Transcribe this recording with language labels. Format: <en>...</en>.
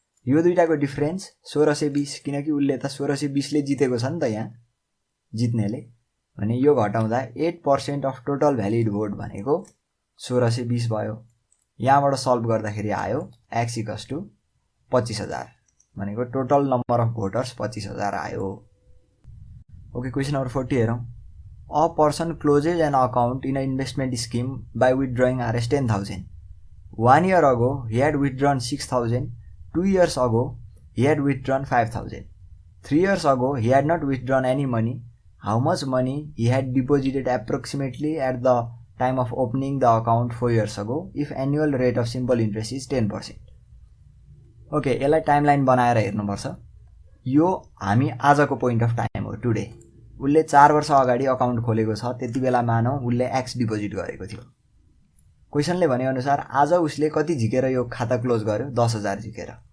<ne>यो दुईटाको डिफरेन्स 1620, किनकि उसले त 1620 ले जितेको छ नि त यहाँ जित्नेले, भने यो घटाउँदा 8% अफ टोटल भ्यालिड भोट भनेको 1620 भयो। यहाँबाट सल्भ गर्दाखेरि आयो x = 25,000 भनेको टोटल नम्बर अफ भोटर्स 25,000 आयो। ओके, क्वेशन नम्बर 40 हेरौँ।</ne> <en>A person closes an account in an investment scheme by withdrawing Rs 10,000. 1 year ago, he had withdrawn 6,000. 2 years ago, he had withdrawn 5,000. 3 years ago, he had not withdrawn any money. How much money he had deposited approximately at the time of opening the account 4 years ago if annual rate of simple interest is 10%?</en> <ne>Okay, यसलाई timeline बनाएर हेर्नुपर्छ। यो हामी आजको point of time हो, today. उसले 4 वर्ष अगाडि अकाउन्ट खोलेको छ, त्यति बेला मानौ उसले एक्स डिपोजिट गरेको थियो। क्वेशनले भने अनुसार आज उसले कति झिकेर यो खाता क्लोज गर्यो, 10,000 झिकेर।</ne>